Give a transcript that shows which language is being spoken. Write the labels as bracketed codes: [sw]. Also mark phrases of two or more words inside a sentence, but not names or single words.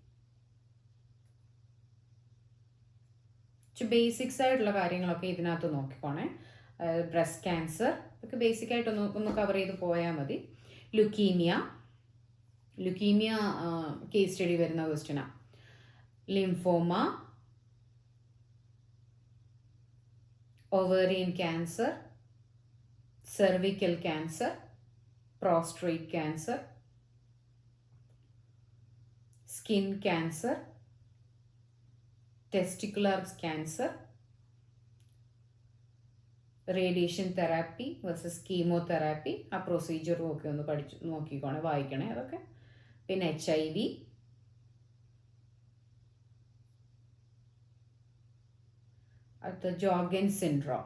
[ml] ബേസിക്സ് ആയിട്ടുള്ള കാര്യങ്ങളൊക്കെ ഇതിനകത്ത് നോക്കിക്കോണേ. [en] breast cancer [ml] ഒക്കെ ബേസിക് ആയിട്ട് ഒന്ന് കവർ ചെയ്ത് പോയാൽ മതി. [en] leukemia case study [ml] വരുന്ന ക്വസ്റ്റ്യനാണ്. ലിംഫോമ, [en] ovarian cancer, cervical cancer, prostate cancer, skin cancer, testicular cancer, radiation therapy versus chemotherapy. [ml] ആ പ്രൊസീജിയറും ഒക്കെ ഒന്ന് നോക്കിക്കോണേ, വായിക്കണേ അതൊക്കെ. പിന്നെ HIV, അടുത്ത ജോർഗൻ സിൻഡ്രോം.